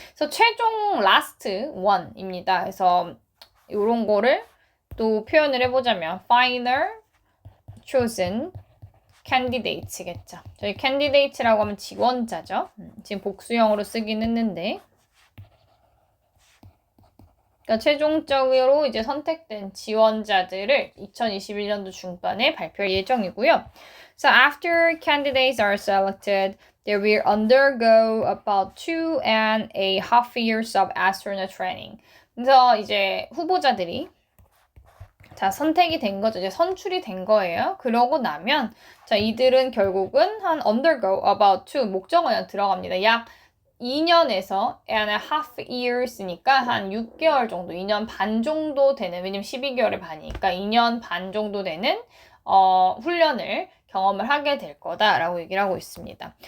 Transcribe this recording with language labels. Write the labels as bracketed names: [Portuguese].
[Korean] 그래서 최종 last one입니다. 그래서 이런 거를 또 표현을 해보자면 [English] final chosen candidates [Korean] 겠죠. 저희 candidate라고 하면 지원자죠. 지금 복수형으로 쓰긴 했는데, 그러니까 최종적으로 이제 선택된 지원자들을 2021년도 중반에 발표할 예정이고요. [English] So after candidates are selected, they will undergo about 2.5 years of astronaut training. [Korean] 그래서 이제 후보자들이 자, 선택이 된 거죠. 이제 선출이 된 거예요. 그러고 나면 자, 이들은 결국은 한 [English] undergo about 2 [Korean] 목적어에 들어갑니다. 약 2년에서 [English] and a half years [Korean] 니까 한 6개월 정도, 2년 반 정도 되는, 왜냐면 12개월의 반이니까 2년 반 정도 되는 훈련을 경험을 하게 될 거다라고 얘기를 하고 있습니다.